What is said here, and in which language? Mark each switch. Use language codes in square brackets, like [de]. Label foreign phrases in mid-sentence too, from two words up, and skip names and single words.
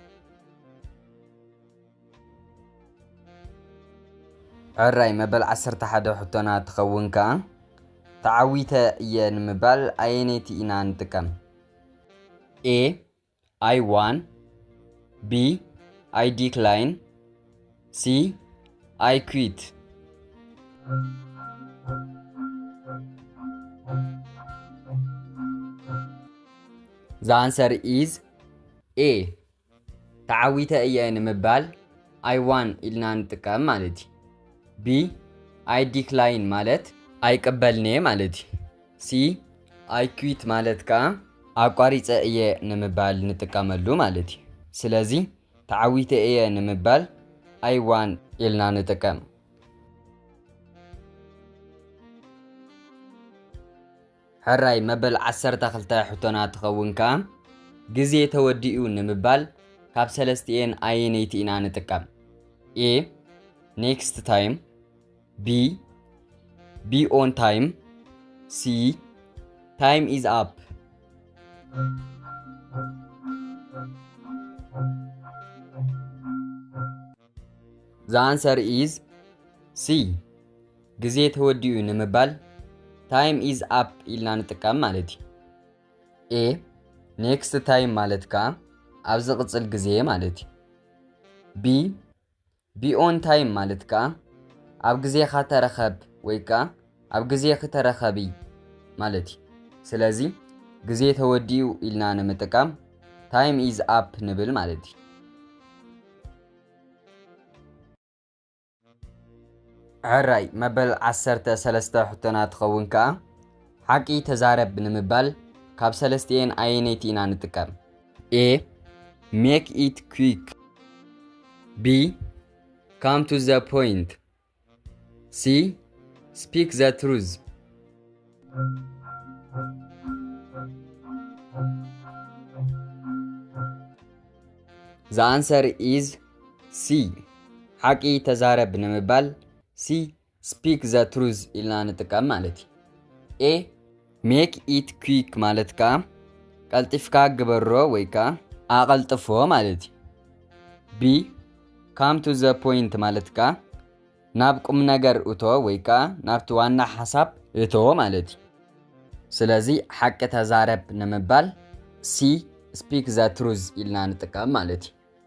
[ti] ዕራይ መበል 11 ሕቶና ትኸውን ከዓ ተዓዊተ እየ ንምባል ኣየነይቲ ኢና ንጥቀም [en] A I won B I decline C I quit The answer is A [ti] ተዓዊተ እየ ንምባል [en] I won [ti] ኢልና ንጥቀም ማለት እዩ [en] B I decline [ti] ማለት ኣይቀበልኔ ማለት እዩ [en] C I quit [ti] ማለት ከዓ ኣቋሪፀ እየ ንምባል ንጥቀመሉ ማለት እዩ ስለዚ ተዓዊተ እየ ንምባል [en] I won [ti] ኢልና ንጥቀም ሕራይ መበል 12 ሕቶና ትኸውን ከዓ ግዜ ተወዲኡ ንምባል ካብ ሰለስቲአን ኣየነይቲ ኢና ንጥቀም [en] A next time B be on time C time is up The answer is C [ti] ግዜ ተወዲኡ ንምባል [en] time is up [ti] ኢልና ንጥቀም ማለት እዩ [en] A next time [ti] ማለት ከዓ ኣብ ዝቕጽል ግዜ ማለት እዩ [en] B be on time [ti] ማለት ከዓ ኣብ ግዜኻ ተረኸብ ወይ ከዓ ኣብ ግዜ ከተረኸቢ ማለት እዩ ስለዚ ግዜ ተወዲኡ ኢልና ንምጥቃም [en] time is up [ti] ንብል ማለት እዩ ዕራይ መበል 13 ሕቶና ትኸውን ከዓ ሓቂ ተዛረብ ንምባል ካብ ሰለስቲአን ኣየነይቲ ኢና ንጥቀም [en] A make it quick B come to the point C speak the truth The answer is C [ti] ሓቂ ተዛረብ ንምባል [en] C speak the truth [ti] ኢልና ንጥቀም ማለት እዩ [en] A make it quick [ti] ማለት ከዓ ቀልጢፍካ ግበሮ ወይ ከዓ ኣቐልጥፎ ማለት እዩ [en] B come to the point [ti] ማለት ከዓ ናብ ቁም ነገር እቶ ወይ ከዓ ናብቲ ዋና ሓሳብ እቶ ማለት እዩ ስለዚ ሓቂ ተዛረብ ንምባል [en] C speak the truth [ti] ኢልና ንጥቀም ማለት እዩ